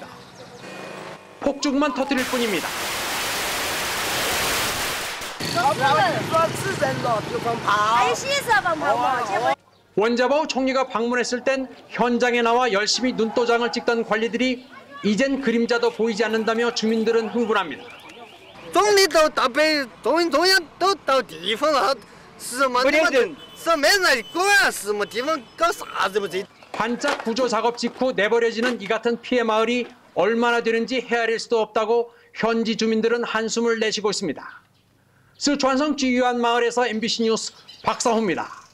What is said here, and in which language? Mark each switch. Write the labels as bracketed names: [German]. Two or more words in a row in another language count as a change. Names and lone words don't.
[Korean] 폭죽만 터뜨릴 뿐입니다. 원자바오 총리가 방문했을 땐 현장에 나와 열심히 눈도장을 찍던 관리들이 이젠 그림자도 보이지 않는다며 주민들은 흥분합니다. [Chinese] 总理都到北中央都到地方了， [Korean] 반짝 구조 작업 직후 내버려지는 이 같은 피해 마을이 얼마나 되는지 헤아릴 수도 없다고 현지 주민들은 한숨을 내쉬고 있습니다. 스촨성 쥐유안 마을에서 MBC 뉴스 박상호입니다.